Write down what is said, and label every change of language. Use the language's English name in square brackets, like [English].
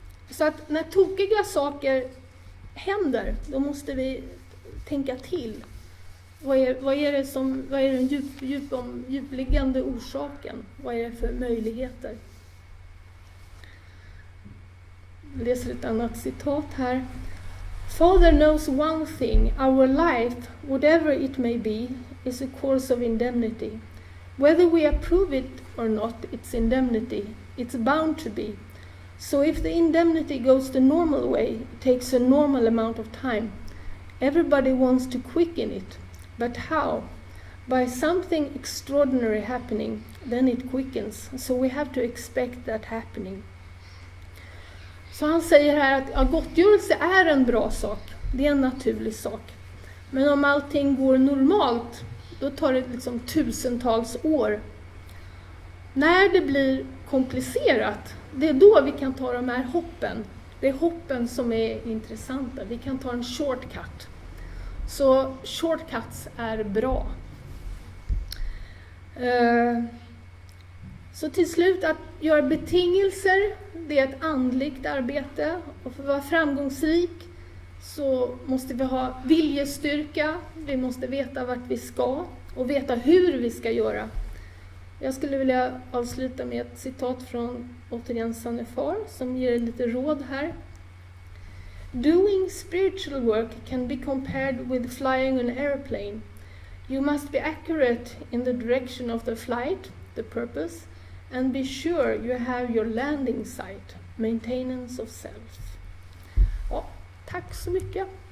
[Swedish] Så att när tokiga saker händer, då måste vi tänka till. Vad är den djupliggande orsaken? Vad är det för möjligheter? Jag läser ett annat citat här. [English] Father knows one thing, our life, whatever it may be, is a course of indemnity. Whether we approve it or not, it's indemnity. It's bound to be. So if the indemnity goes the normal way, it takes a normal amount of time. Everybody wants to quicken it. But how? By something extraordinary happening, then it quickens. So we have to expect that happening. [Swedish] Så han säger här att gottgörelse är en bra sak. Det är en naturlig sak. Men om allting går normalt, då tar det liksom tusentals år. När det blir komplicerat, det är då vi kan ta de här hoppen. Det är hoppen som är intressanta. Vi kan ta en shortcut. Så shortcuts är bra. Så till slut, att göra betingelser, det är ett andligt arbete. Och för att vara framgångsrik så måste vi ha viljestyrka. Vi måste veta vart vi ska och veta hur vi ska göra. Jag skulle vilja avsluta med ett citat från återigen Sannefar som ger lite råd här. [English] Doing spiritual work can be compared with flying an airplane. You must be accurate in the direction of the flight, the purpose, and be sure you have your landing site, maintenance of self. [Swedish] Ja, tack så mycket.